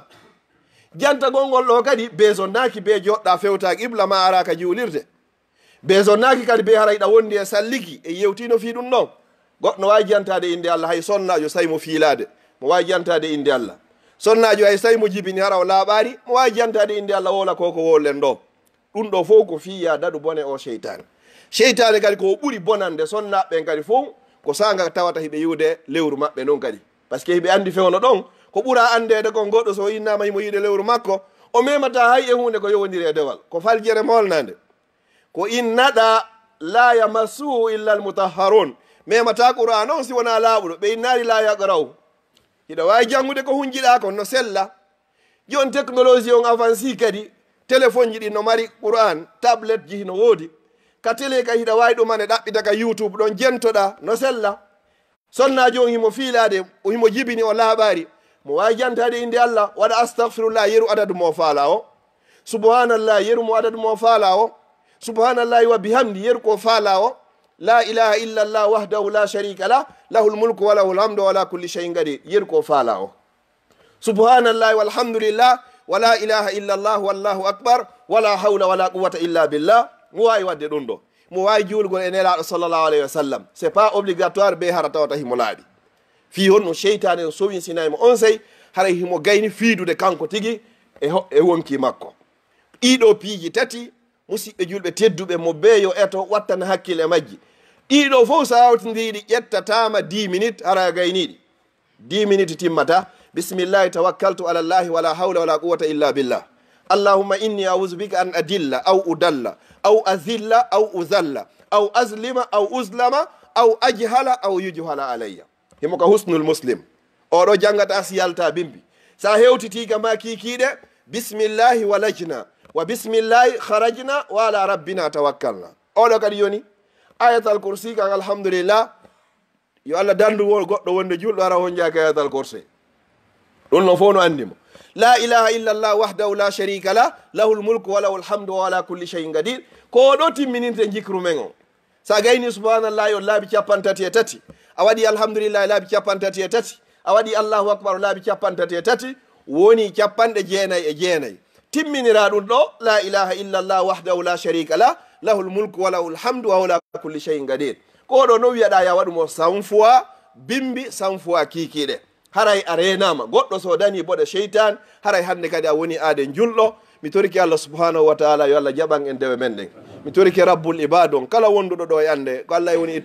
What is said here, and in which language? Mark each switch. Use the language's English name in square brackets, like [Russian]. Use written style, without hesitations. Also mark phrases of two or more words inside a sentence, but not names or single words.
[Fula] jantagol ngol ɗo kadi beson naki be joɗɗa fewta qibla ma ara ka juulirde beson naki kadi be harayɗa wondi e salliki e yewtino fi ɗum ɗon goɗɗo no wawi jantade inde Allah hay sonnajo sawi mo fiilade mo wawi jantade inde Allah sonnajo hay sawi mo jibini hara o laaɓari mo wawi jantade inde Allah wola koko wollen ɗo ɗum ɗo fof ko fiya daɗu bone o seytane kadi ko ɓuuri bonande sonnaɓɓen kadi fof ko saga tawata hiɓe yiwde lewru maɓɓe noon kadi [French] par ce que [Fula] hiɓe andi fewno ɗon ko ɓuura andede kon goɗɗo so innama himo yiide lewru makko o memata hay e hunde ko yowodiri e dewal ko faljere molnade ko innaɗa [Arabic] لا يمسه إلا المطهرون [Fula] memata qur'an on si wona laaɓuɗo ɓe innari [Arabic] لا يقرأ [Fula] hiɗa wawi jangude ko hunjiɗa kon no sella. jon technologie on avancé kadi téléphone ji ɗi no mari qur'an tablette ji no woodi ka télé ka hiɗa wawi ɗumane ɗaɓɓita ka youtube ɗon jentoɗa no sella. sonnajo on himo fiilade himo jibini o laaɓari mo wawi jantade inde Allah waɗa astahfirullah yeru adadu mo faala o, subhanallah yeru mo adadu mo faala o, [Arabic] سبحان الله وبحمده [Fula] yeru ko faala o, [Arabic] لا إله إلا الله وحده لا شريك له له الملك وله الحمد وعلى كل شيء قدير [Fula] yeru ko faala o, [Arabic] سبحان الله والحمد لله ولا إله إلا الله والله أكبر ولا حول ولا قوة إلا بالله. [Fula] mo wawi wadde ɗum ɗo mo wawi juulgol e nelaɗo [Arabic] صلى الله عليه وسلم [French] c'est pas obligatoire [Fula] be hara tawata himo laaɓi fi honno seytane o sowi sinaymo on sey haray himo gayni fiidude kanko tigi e wonki makko. ɗiɗo piiji tati musidɓe julɓe tedduɓe mo beeyo eto wattana hakkille majji ɗiɗo fof sa hawtidiriɗi ƴettatama 10 minutes hara gayniɗi 10 minutes timmata. [Arabic] بسم الله توكلت على الله ولا حول ولا قوة إلا بالله اللهم إني أعوذ بك أن أضل أو أضل أو أزل أو أزل أو أظلم أو أظلم أو أجهل أو يجهل علي. [Fula] himo ka [Arabic] حصن المسلم [Fula] oɗo jangata si yalta bimbi sa hewtitiga ma kikiɗe [Arabic] بسم الله ولجنا وبسم الله خرجنا وعلى ربنا توكلنا. [Fula] oɗo kadi yoni [Arabic] آية الكرسي [Fula] kan alhamdulillah yo Allah dandu goɗɗo wonde julɗo ara hon jaaka [Arabic] آية الكرسي [Fula] ɗum noon fof no anndimo [Arabic] لا إله إلا الله وحده لا شريك له له الملك وله الحمد وعلى كل شيء قدير [Fula] ko ɗo timmininte jikru men o sa gayni subhanallah yo laabi 33 a waɗi alhamdulillah laabi 33 a waɗi [Arabic] الله أكبر [Fula] laabi 33 woni 99 timminira ɗum ɗo [Arabic] لا إله إلا الله وحده لا شريك له له الملك وله الحمد وعلى كل شيء قدير [Fula] ko ɗo no wiyaɗa ya waɗumo 100 fois bimbi 100 fois kikiɗe haray a renama goɗɗo so dani boɗe cheytan haray hande kadi a woni aade julɗo mi toriki [Arabic] الله سبحانه وتعالى [Fula] yo allah jaɓan en dewe men ɗen mi toriki rabbul ibade on kala wonduɗo ɗo e ande ko allah woni